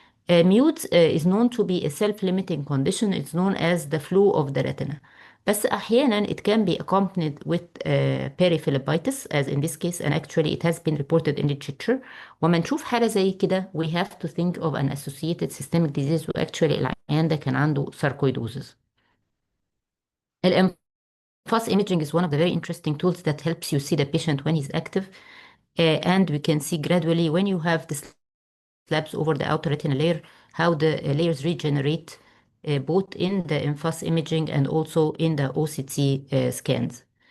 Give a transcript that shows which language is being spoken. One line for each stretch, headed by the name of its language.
English: Mute is known to be a self-limiting condition. It's known as the flu of the retina.
Arabic: بس أحيانا
English: it can be accompanied with periphlebitis as in this case, and actually it has been reported in literature.
Arabic: وما نشوف حالة زي كده
English: we have to think of an associated systemic disease.
Arabic: وactually العيان ده كان عنده sarcoidosis.
English: الانفاس imaging is one of the very interesting tools that helps you see the patient when he's active, and we can see gradually when you have this slabs over the outer retinal layer how the layers regenerate both in the in-fast imaging and also in the OCT scans.